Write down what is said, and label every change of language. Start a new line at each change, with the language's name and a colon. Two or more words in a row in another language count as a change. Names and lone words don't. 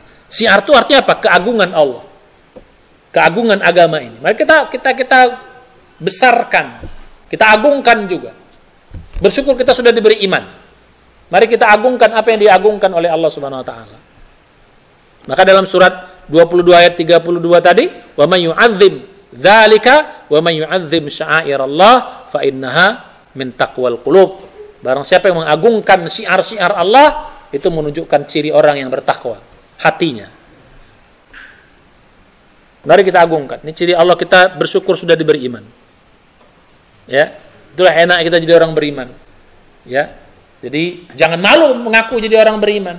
Indonesian: Syiar itu artinya apa? Keagungan Allah. Keagungan agama ini. Mari kita besarkan, kita agungkan juga. Bersyukur kita sudah diberi iman. Mari kita agungkan apa yang diagungkan oleh Allah
Arabic: سبحانه وتعالى.
Indonesian: Maka dalam surat 22 ayat 32 tadi,
Arabic: ومن يعظم ذلك ومن يعظم شعائر الله فإنها من تقوى القلوب.
Indonesian: Barang siapa yang mengagungkan syiar-syiar Allah, itu menunjukkan ciri orang yang bertakwa, hatinya. Mari kita agungkan. Ini ciri Allah, kita bersyukur sudah diberi iman. Ya, itulah enak kita jadi orang beriman. Ya, jadi jangan malu mengaku jadi orang beriman.